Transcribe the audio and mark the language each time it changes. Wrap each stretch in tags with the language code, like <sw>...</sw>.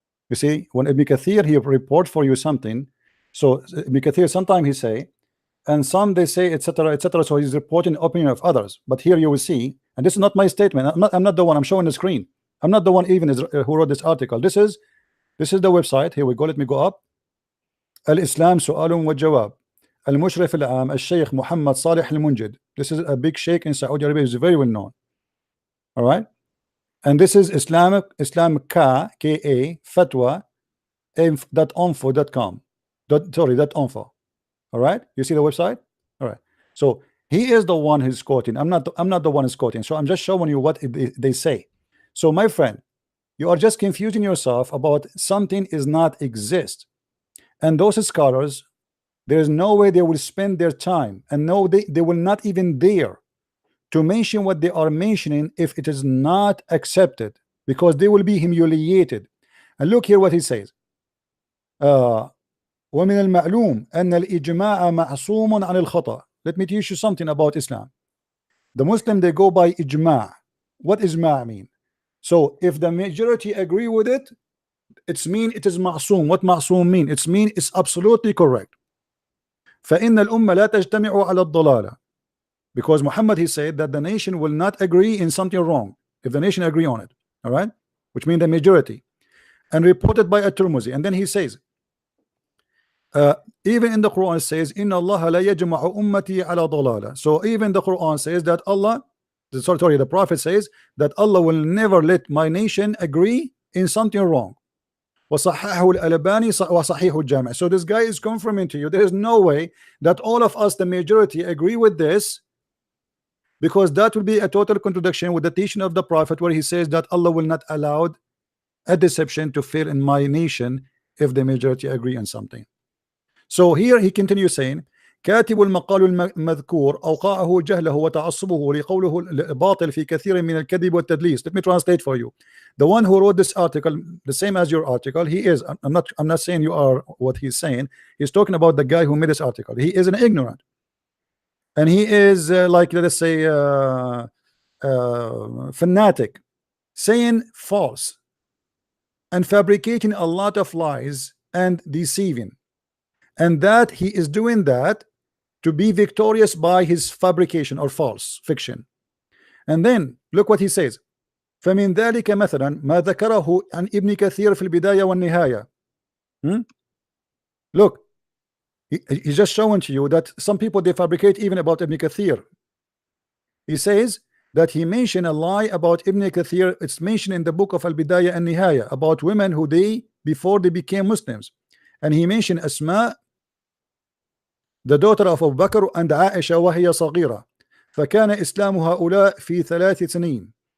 <en>You see, when Ibn Kathir he report for you something, so Ibn Kathir sometimes he say, and some they say etc etc. So he's reporting opinion of others. But here you will see, and this is not my statement. I'm not the one. I'm showing the screen. I'm not the one even who wrote this article. This is the website. Here we go. Let me go up.</en> <ar>الإسلام سؤال وجواب المشرف العام الشيخ محمد صالح المنجد.</ar> <en>This is a big sheikh in Saudi Arabia. Is very well known. All right, and this is Islam ka fatwa .info.com. .info. All right, you see the website. All right, so he is the one who's quoting. I'm not the one who's quoting. So I'm just showing you what they say. So my friend, you are just confusing yourself about something is not exist. And those scholars, there is no way they will spend their time, and no, they will not even dare to mention what they are mentioning if it is not accepted, because they will be humiliated. And look here what he says.</en> <ar>ومن المعلوم أن الإجماع معصوم عن الخطأ.</ar> <en>Let me teach you something about Islam. The Muslim, they go by ijma'. What ijma' mean? So if the majority agree with it, it's mean it is ma'soom. What ma'soom mean? It's mean it's absolutely correct.</en> <ar>فإن الأمة لا تجتمع على الضلالة.</ar> <en>Because Muhammad he said that the nation will not agree in something wrong if the nation agree on it. All right, which means the majority. And reported by at-Tirmidhi. And then he says, even in the Quran it says,</en> <ar>"Inna Allah la yajma'u ummati ala dalala."</ar> <en>So even the Quran says that the Prophet says that Allah will never let my nation agree in something wrong.</en> <ar>وصححه الألباني وصحيح الجامع.</ar> <en>So this guy is confirming to you there is no way that all of us, the majority, agree with this, because that will be a total contradiction with the teaching of the Prophet, where he says that Allah will not allow a deception to fail in my nation if the majority agree on something. So here he continues saying,</en> <ar>كاتب المقال المذكور أوقعه جهله وتعصبه لقوله الباطل في كثير من الكذب والتدليس.</ar> <en>Let me translate for you. The one who wrote this article, the same as your article, he is. I'm not saying you are what he's saying. He's talking about the guy who made this article. He is an ignorant, and he is like, let us say, fanatic, saying false and fabricating a lot of lies and deceiving, and that he is doing that to be victorious by his fabrication or false fiction. And then look what he says.</en> <ar>فمن ذلك مثلا ما ذكره عن ابن كثير في البداية والنهاية.</ar> <en>Look, he's just showing to you that some people they fabricate even about Ibn Kathir. He says that he mentioned a lie about Ibn Kathir. It's mentioned in the book of Al-Bidayah and Nihaya about women who before they became Muslims, and he mentioned Asma, the daughter of Abu Bakr, and Aisha</en> <ar>وهي صغيرة فكان إسلام هؤلاء في 3 سنين.</ar>